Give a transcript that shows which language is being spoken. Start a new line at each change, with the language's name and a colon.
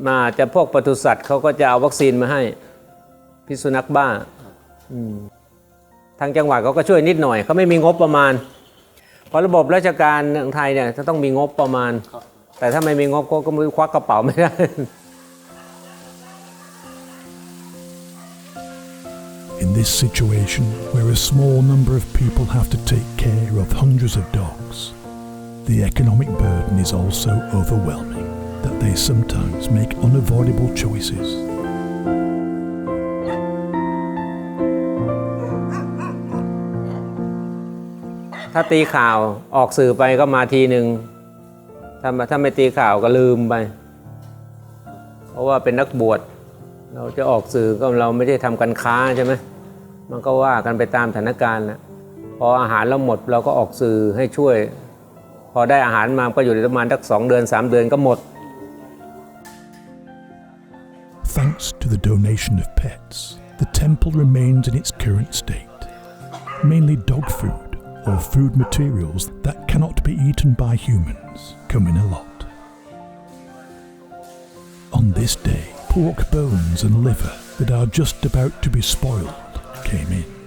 Thai: มาจะพวกปศุสัตว์เขาก็จะเอาวัคซีนมาให้พิษสุนัขบ้าทางจังหวัดเขาก็ช่วยนิดหน่อยเขาไม่มีงบประมาณเพราะระบบราชการของไทยเนี่ยจะต้องมีงบประมาณแต่ถ้าไม่มีงบก็มือควักกระเป๋าไม่ได้
English: In this situation, where a small number of people have to take care of hundreds of dogs, the economic burden is also overwhelming, that they sometimes make unavoidable choices.
Thai: ถ้าตีข่าวออกสื่อไปก็มาทีหนึ่งถ้าไม่ตีข่าวก็ลืมไปเพราะว่าเป็นนักบวชเราจะออกสื่อก็เราไม่ได้ทำการค้าใช่ไหมมันก็ว่ากันไปตามสถานการณ์นะพออาหารเราหมดเราก็ออกสื่อให้ช่วยพอได้อาหารมาก็อยู่ประมาณสัก2 เดือน 3 เดือนก็หมด
English: Thanks to the donation of pets, the temple remains in its current state, mainly dog food or food materials that cannot be eaten by humans come in a lot. On this day, pork bones and liver that are just about to be spoiled came in.